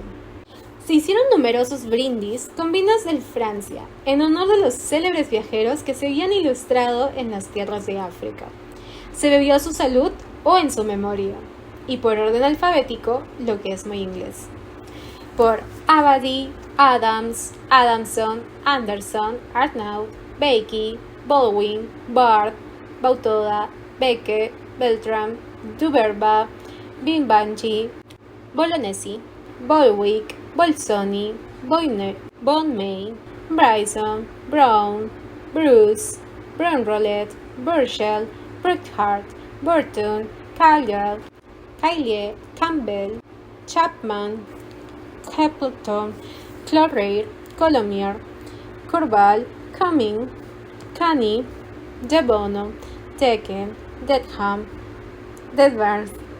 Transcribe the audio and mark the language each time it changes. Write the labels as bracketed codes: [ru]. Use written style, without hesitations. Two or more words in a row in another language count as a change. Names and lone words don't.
[es] Se hicieron numerosos brindis con vinos del Francia, en honor de los célebres viajeros que se habían ilustrado en las tierras de África. Se bebió a su salud o en su memoria, y por orden alfabético, lo que es muy inglés. Por Abadie, Adams, Adamson, Anderson, Arnaud, Bakey, Baldwin, Bard, Bautoda, Becke, Beltram, Duverba, Bimbanchi, Bolognesi, Bolwick, Bolsoni, Bonmay, Bryson, Brown, Bruce, Brownrollet, Burchell, Burkhardt, Burton, Caillier, Campbell, Chapman, Capleton, Clorreir, Colomier, Corval, Cumming, Canny, De Bono, Decken, Dedham, Dedvarth,